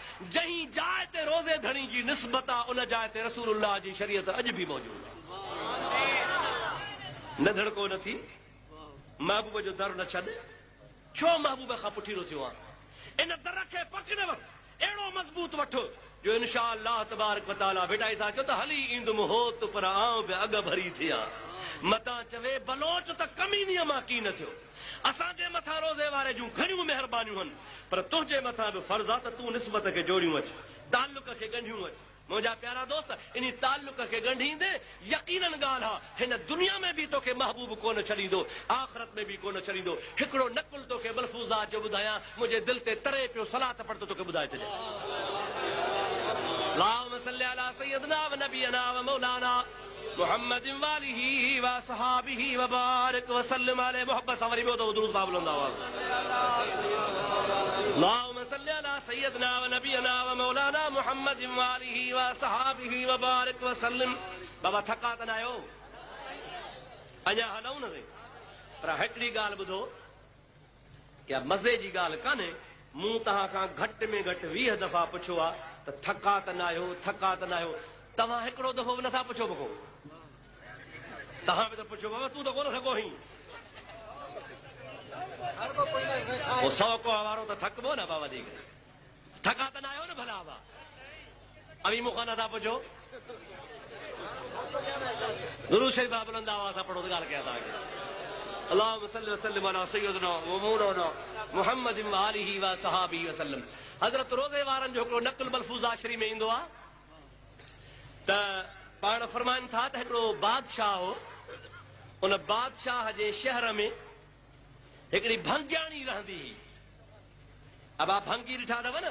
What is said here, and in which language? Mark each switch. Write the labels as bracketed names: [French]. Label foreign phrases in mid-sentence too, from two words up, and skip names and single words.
[Sindhi] जंहिं जाइ ते रोज़े धणी जी निस्बत आहे, उन जाइ ते रसूलुल्लाह जी शरीयत अॼु बि मौजूद आहे। न धड़को न थी, महबूब जो दर न छॾ। छो महबूब खां पुठीरो थियो आहे? इन दर खे पकड़ वठ, अहिड़ो मज़बूत वठो जो [Arabic] إن شاء الله تبارك وتعالى [Urdu] बेटा ऐसा [Sindhi] कयो त हली ईंदुमि होत पर आऊं बि अॻ भरी थियां। मतां चवे बलोच त कमीनीअ मां की न थियो। असांजे मथां रोज़े वारे जूं घणियूं महिरबानियूं आहिनि, पर तुंहिंजे मथां बि फर्ज़ आहे त तूं निस्बत खे जोड़ियूं अच, ताल्लुक खे ॻंढियूं अच। मुंहिंजा प्यारा दोस्त, इन ताल्लुक खे ॻंढींदे यकीनन ॻाल्हि आहे हिन दुनिया में बि तोखे महबूब कोन छॾींदो, आख़िरत में बि कोन छॾींदो। हिकिड़ो नकुल तोखे मलफूज़ात जो ॿुधायां, मुंहिंजे दिलि ते तरे पियो, सलात पढ़ तोखे ॿुधाए छॾियां। [Arabic] اللهم صل على سيدنا ونبينا ومولانا محمد وآله وأصحابه وبارك وسلم عليه. [Sindhi] मोहब्बत सां वरी ॿियो दफ़ो दुरूद पाक बुलंद आवाज़। [Arabic] اللهم صل على سيدنا ونبينا ومولانا محمد وآله وأصحابه وبارك وسلم. [Sindhi] बाबा थका त न आहियो? अञा हलऊं न सही? पर हिकिड़ी ॻाल्हि ॿुधो, या मज़े जी ॻाल्हि कान्हे। मूं तव्हां खां घटि में घटि 20 दफ़ा पुछियो आहे त थका त न आहियो, थका त न आहियो। तव्हां हिकिड़ो दफ़ो बि नथा पुछो बको। तव्हां बि त पुछो बाबा तूं त कोन थको आहीं। 100 को वारो त थकबो न बाबा दी। थका त न आहियो न भला बा? अभी मूंखां नथा पुछो। दुरूद शरीफ बुलंद आवाज़ सां पढ़ो त ॻाल्हि कयां तव्हांखे। [Arabic] اللهم صل وسلم على سيدنا ومولانا محمد وآله وأصحابه وسلم. [Sindhi] हज़रत रोज़े वारनि जो हिकिड़ो नक़ुल मलफूज़ा शरीफ़ में ईंदो आहे त पाण फरमाइनि था त हिकिड़ो बादशाह हो, उन बादशाह जे शहर में हिकिड़ी भंगियाणी रहंदी हुई। [Urdu] अब आप [Sindhi] भंगी ॾिठा अथव न?